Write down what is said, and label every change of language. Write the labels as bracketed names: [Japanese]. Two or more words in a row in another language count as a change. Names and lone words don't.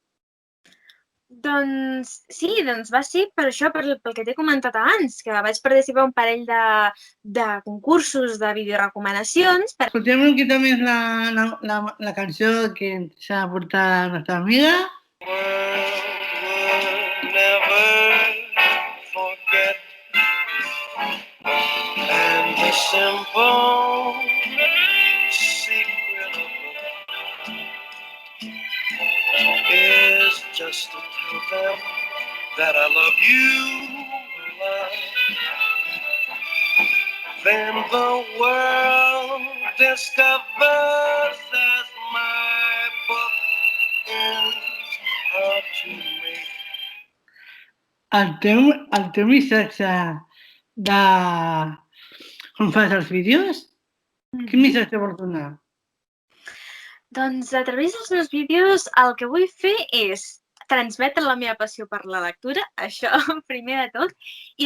[Catalan] Doncs sí, va ser per això, pel que t'he comentat abans, que vaig participar en un parell de concursos de videorecomanacions. Escoltem una miqueta més la cançó que ens ha portat la nostra amiga. [English] And the simple secret of love is just to tell them that I love you, then the world discovers as my book is hard to make. [Catalan] El teu missatge de com fas els vídeos, quin missatge vols donar? Doncs a través dels meus vídeos el que vull fer és transmetre la meva passió per la lectura, això primer de tot, i